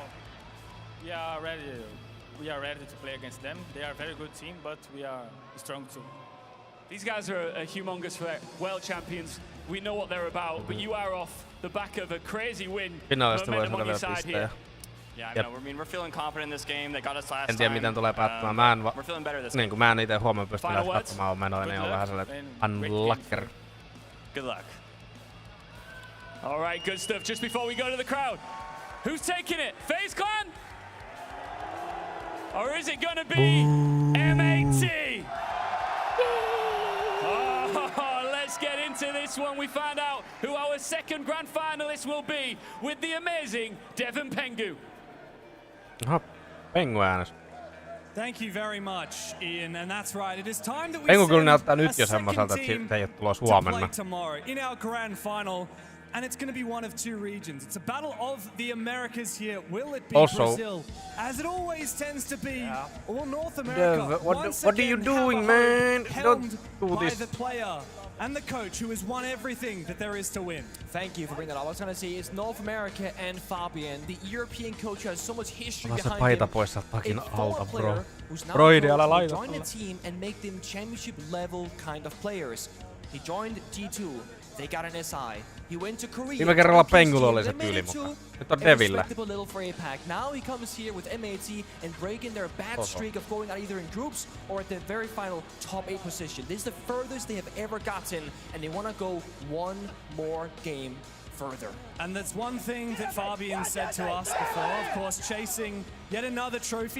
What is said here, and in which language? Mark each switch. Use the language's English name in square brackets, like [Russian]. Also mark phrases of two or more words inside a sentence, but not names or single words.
[English] We are ready to play against them. They are a very good team, but we are strong too. These guys are a humongous threat, world champions. We know what they're about, but you are off the back of a crazy win. Momentum on your side here. Yeah, I mean, we're feeling confident in this game. They got us last time. [Finnish] En tiedä miten tulee päättymään. Mä en ite huomioon pysty edes katsomaan oon menoja, niin on vähän sellainen unlucker. [English] Good luck. All right, good stuff. Just before we go to the crowd, who's taking it? FaZe Clan? Or is it gonna be M80? Let's get into this one. We find out who our second grand finalist will be with the amazing Devin Pengu. [Finnish] Aha, Pengu äänes. [English] Thank you very much, Ian, and that's right. It is time that we [Finnish] Pengu kyllä näyttää [English] send [Finnish] nyt jo [English] a [Finnish] semmoiselta, [English] second [Finnish] että [English] team [Finnish] se ei oo tulos [English] to play [Finnish] huomenna. [English] tomorrow in our grand final. And it's going to be one of two regions. It's a battle of the Americas here. Will it be Also, Brazil, as it always tends to be, or North America? What are you doing, man? Don't do by this. the player and the coach who has won everything that there is to win. Thank you for bringing that up. I was going to say it's North America and Fabian. The European coach has so much history [Finnish] Ota se [English] behind [Finnish] paita [English] him. [Finnish] pois sieltä takin alta, [English] bro. Who's now [Finnish] Broidi, älä laita. [English] join the team and make them championship level kind of players. He joined G2 They got an SI. He went to Korea. [Finnish] Viime kerralla Pengul oli se tyyli mukaan. Nyt on Devillä. [English] Little for APAC. Now he comes here with M80 and breaking their bad streak of going out either in groups or at the very final top 8 position. This is the furthest they have ever gotten, and they want to go one more game further. And that's one thing that Fabian said to us before, of course, chasing yet another trophy.